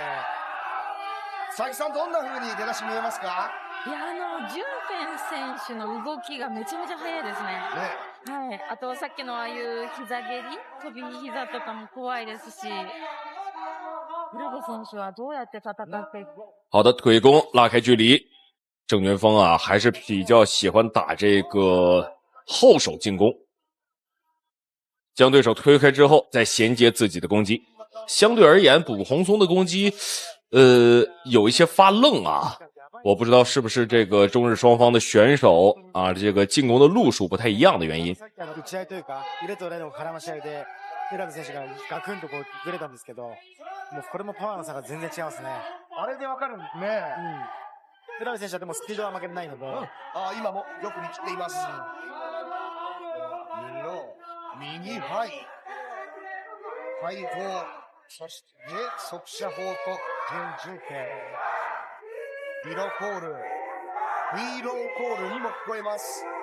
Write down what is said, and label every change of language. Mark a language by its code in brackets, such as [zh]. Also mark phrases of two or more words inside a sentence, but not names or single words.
[ja] 佐々木さん、どんな風に出だし見えますか？いや、ジュンフェン選手の動きがめちゃめちゃ速いですね。はい。あと、さっきのああいう膝蹴り、飛び膝とかも怖いですし、浦部選手はどうやって戦っていく？ [zh] 好的，腿弓拉开距离。郑军锋啊，还是比较喜欢打这个后手进攻，将对手推开之后，再衔接自己的攻击。相对而言，步步宏松的攻击，有一些发愣啊。我不知道是不是这个中日双方的选手啊，这个進攻的路数不太一样的原因。 [ja] 浦部選手がガクンとこうずれたんですけど、もうこれもパワーの差が全然違いますね。あれでわかるんですね。浦部選手はでもスピードは負けてないので、今もよく見切っています。右ハイ4、そして速射砲と準中堅、リロコール、ヒーローコールにも聞こえます。